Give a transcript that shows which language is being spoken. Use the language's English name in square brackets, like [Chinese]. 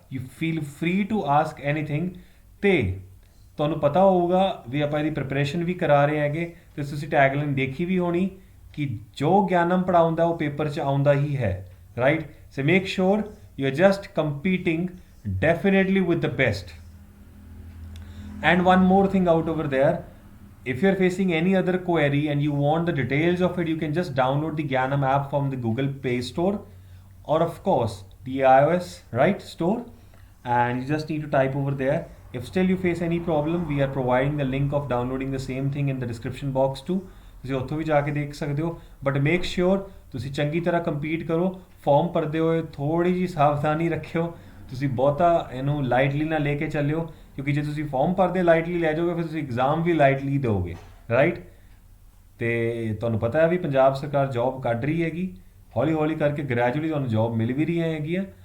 [English] You feel free to ask anything. [Punjabi] ਤੇ ਤੁਹਾਨੂੰ ਪਤਾ ਹੋਊਗਾ ਵੀ ਆਪਾਂ ਇਹਦੀ ਪ੍ਰਿਪਰੇਸ਼ਨ ਵੀ ਕਰਾ ਰਹੇ ਹੈਗੇ, ਤੇ ਤੁਸੀਂ ਟੈਗਲਾਈਨ ਦੇਖੀ ਵੀ ਹੋਣੀ ਕਿ ਜੋ ਗਿਆਨਮ ਪੜਾਉਂਦਾ ਉਹ ਪੇਪਰ 'ਚ ਆਉਂਦਾ ਹੀ ਹੈ, right. [English] So make sure you are just competing definitely with the best। And one more thing out over there, if you're facing any other query and you want the details of it, you can just download the Gyanam app from the Google Play Store, or of course the iOS, right, store, and you just need to type over there। If still you face any problem, we are providing the link of downloading the same thing in the description box too, [Punjabi] ਤੁਸੀਂ ਉੱਥੋਂ ਵੀ ਜਾ ਕੇ ਦੇਖ ਸਕਦੇ ਹੋ। [English] but make sure [Punjabi] ਤੁਸੀਂ ਚੰਗੀ ਤਰ੍ਹਾਂ compete ਕਰੋ। ਫਾਰਮ ਭਰਦੇ ਹੋਏ ਥੋੜੀ ਜਿਹੀ ਸਾਵਧਾਨੀ ਰੱਖਿਓ, ਤੁਸੀਂ ਬਹੁਤਾ ਇਹਨੂੰ ਲਾਈਟਲੀ ਨਾ ਲੈ ਕੇ ਚੱਲਿਓ, ਕਿਉਂਕਿ ਜੇ ਤੁਸੀਂ ਫਾਰਮ ਭਰਦੇ ਲਾਈਟਲੀ ਲੈ ਜਾਓਗੇ ਫਿਰ ਤੁਸੀਂ ਐਗਜ਼ਾਮ ਵੀ ਲਾਈਟਲੀ ਦਿਓਗੇ, ਰਾਈਟ। ਤੇ ਤੁਹਾਨੂੰ ਪਤਾ ਹੈ ਵੀ ਪੰਜਾਬ ਸਰਕਾਰ ਜੌਬ ਕੱਢ ਰਹੀ ਹੈਗੀ, ਹੌਲੀ ਹੌਲੀ ਕਰਕੇ ਗ੍ਰੈਜੂਅਲੀ ਤੁਹਾਨੂੰ ਜੌਬ ਮਿਲ ਵੀ ਰਹੀਆਂ ਹੈਗੀਆਂ।